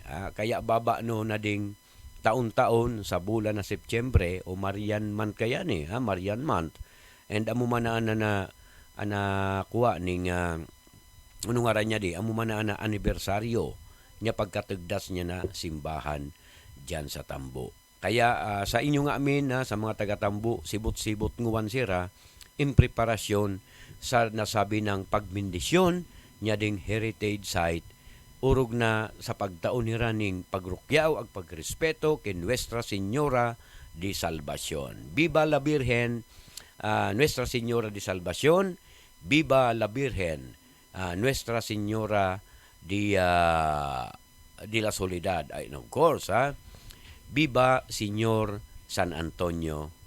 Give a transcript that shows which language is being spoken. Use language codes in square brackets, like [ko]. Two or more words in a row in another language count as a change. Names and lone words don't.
[bik] Kaya baba no na ding taon-taon sa bulan na Setyembre o Marian Month kaya ni Marian Month and amo man na kuha ning ano nga niya di amo man na anibersaryo niya pagkatugdas niya na simbahan diyan sa Tambo. Kaya sa inyo nga amin sa mga taga-Tambo, sibot-sibot nguwan sira, in preparasyon sa nasabi ng pagbindisyon niya ding [en] heritage site, [bik] urog na sa pagtaon ni raning pagrukyaw ag pagrespeto kay Nuestra Señora de Salvacion. [es] Viva la Virgen, Nuestra Señora de Salvacion, Viva la Virgen, Nuestra Señora de la Soledad. [en] And of course, [es] Viva Señor San Antonio